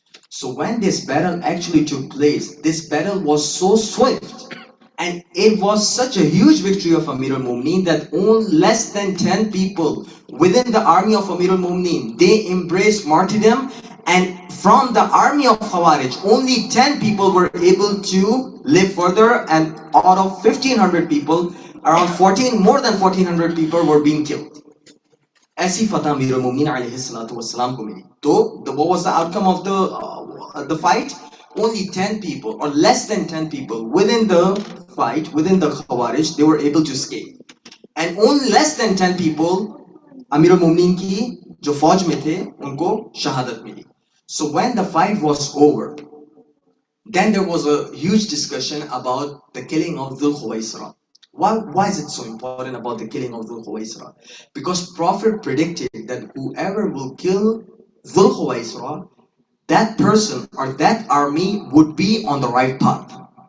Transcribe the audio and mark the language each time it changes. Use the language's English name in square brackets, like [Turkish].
[English] So when this battle actually took place, this battle was so swift, and it was such a huge victory of Amir al-Mu'minin that only less than 10 people within the army of Amir al-Mu'minin, they embraced martyrdom, and from the army of Khawarij, only 10 people were able to live further, and out of 1,500 people, around more than 1,400 people were being killed. [Hindi] ऐसी फतह अमीर al-Mu'minin alayhi salatu wassalam को मिली. [English] So what was the outcome of the fight? Only 10 people, or less than 10 people within the fight, within the Khawarij, they were able to escape. And only less than 10 people, [Hindi] Amir al-Mu'minin की जो फौज में थे, उनको शहादत मिली. [English] So when the fight was over, then there was a huge discussion about the killing of Dhul Khuwaisara. Why is it so important about the killing of Dhul Khuwaisara? Because Prophet predicted that whoever will kill Dhul Khuwaisara, that person or that army would be on the right path.